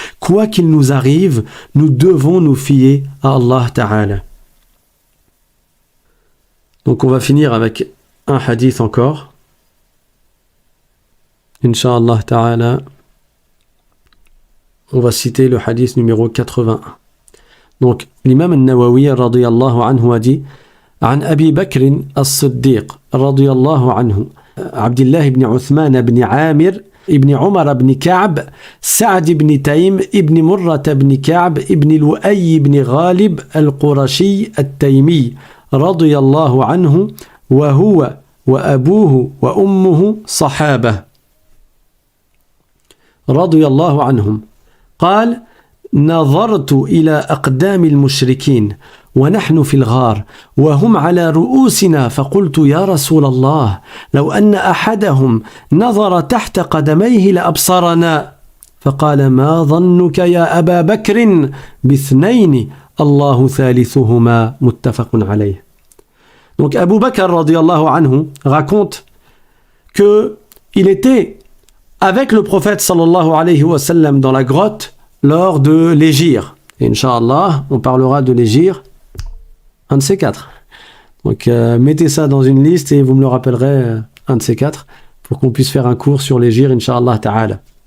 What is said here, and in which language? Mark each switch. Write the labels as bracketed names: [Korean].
[French] Quoi qu'il nous arrive, nous devons nous fier à Allah ta'ala. » Donc on va finir avec un hadith encore. Inch'Allah ta'ala, on va citer le hadith numéro 81. Donc, l'imam al-Nawawi radiyallahu anhu a dit [Arabic] عن أبي بكر الصديق رضي الله عنه عبد الله بن عثمان بن عامر ابن عمر بن كعب سعد بن تيم ابن مرة بن كعب ابن لؤي بن غالب القرشي التيمي رضي الله عنه وهو وأبوه وأمه صحابة رضي الله عنهم قال نظرت إلى أقدام المشركين ونحن في الغار وهم على رؤوسنا فقلت يا رسول الله لو أن أحدهم نظر تحت قدميه لأبصرنا فقال ما ظنك يا أبا بكر باثنين الله ثالثهما متفق عليه. [French] Donc Abu Bakr radiyallahu anhu raconte que il était avec le prophète sallallahu alayhi wa sallam dans la grotte lors de l'hégire. Et Inch'Allah, on parlera de l'hégire, un de ces quatre. Donc mettez ça dans une liste et vous me le rappellerez, un de ces quatre, pour qu'on puisse faire un cours sur l'hégire, Inch'Allah ta'ala.